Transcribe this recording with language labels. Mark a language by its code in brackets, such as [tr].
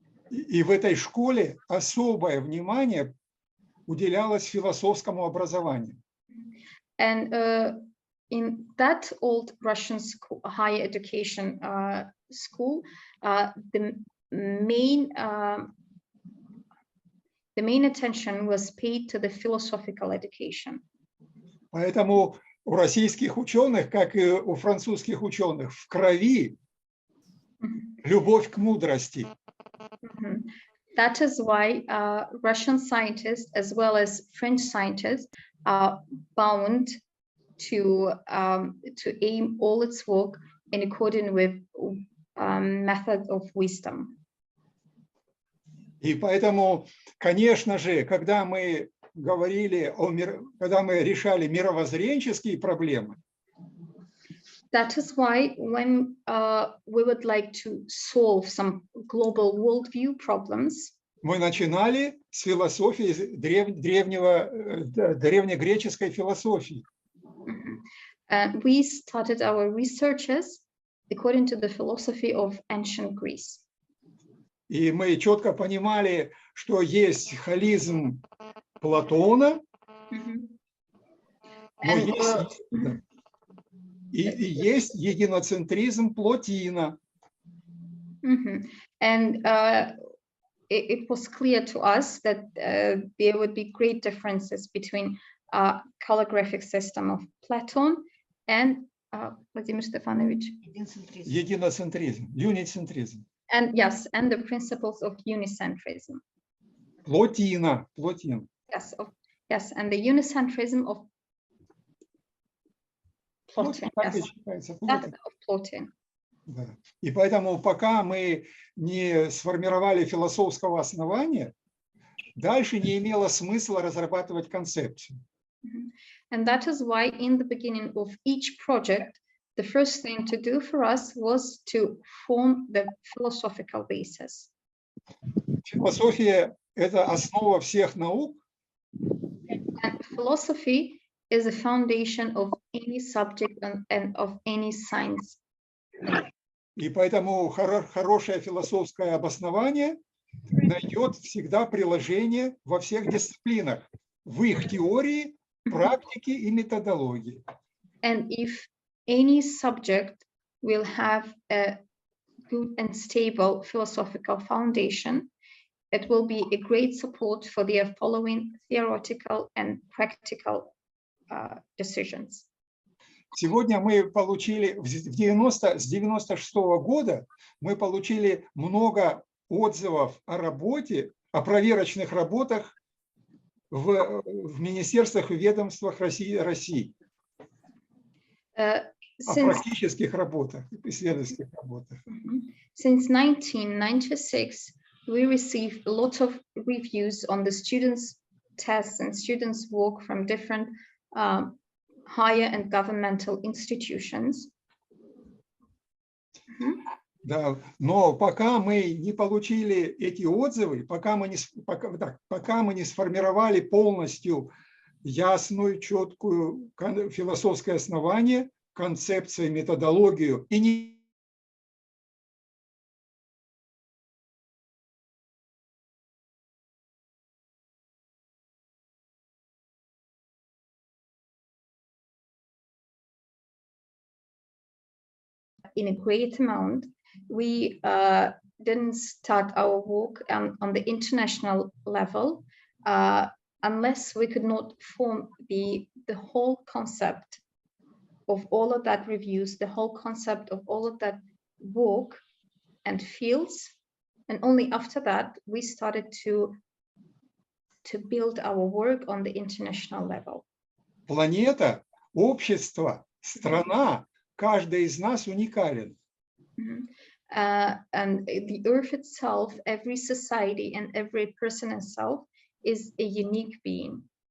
[ru] И в этой школе особое внимание уделялось философскому образованию. [en] And in that old Russian school, higher education school, the main attention was paid to the philosophical education. [ru] Поэтому у российских ученых, как и у французских ученых, в крови любовь к мудрости. [en] That is why Russian scientists as well as French scientists are bound to aim all its work in accordance with methods of wisdom. [ru] И поэтому, конечно же, когда мы говорили когда мы решали мировоззренческие проблемы, [en] that is why when we would like to solve some global worldview problems, [ru] мы начинали с философии древнегреческой философии. [en] And we started our researches according to the philosophy of ancient Greece. [ru] И мы четко понимали, что есть холизм Платона, но есть единоцентризм Плотина. [en] And it was clear to us that there would be great differences between calligraphic system of Platon and Vladimir Stefanovich. [ru] Единоцентризм, юницентризм. [en] And yes, and the principles of unicentrism. [ru] Плотин. [en] Yes, and the unicentrism of Plotин. That of Plotин. [ru] Да. И поэтому, пока мы не сформировали философского основания, дальше не имело смысла разрабатывать концепцию. [en] And that is why in the beginning of each project, the first thing to do for us was to form the philosophical basis. [ru] Философия – это основа всех наук. [en] And philosophy is a foundation of any subject and of any science. [ru] И поэтому хорошее философское обоснование найдет всегда приложение во всех дисциплинах, в их теории, практике и методологии. [en] And if any subject will have a good and stable philosophical foundation, it will be a great support for their following theoretical and practical decisions. [ru] Сегодня мы получили, с 96 года мы получили много отзывов о работе, о проверочных работах в министерствах и ведомствах России. О практических работах, исследовательских работах. [en] Since 1996, we received a lot of reviews on the students' tests and students' work from different higher and governmental institutions. [ru] Да, но пока мы не получили эти отзывы, пока мы не сформировали полностью ясную, четкую философское основание, концепцию, методологию и не [en] in a great amount, we didn't start our work on the international level unless we could not form the whole concept of all of that reviews, the whole concept of all of that work and fields. And only after that, we started to build our work on the international level. [ru] Планета, общество, страна, каждый из нас уникален. [en] And the earth itself, every society and every person itself is a unique being.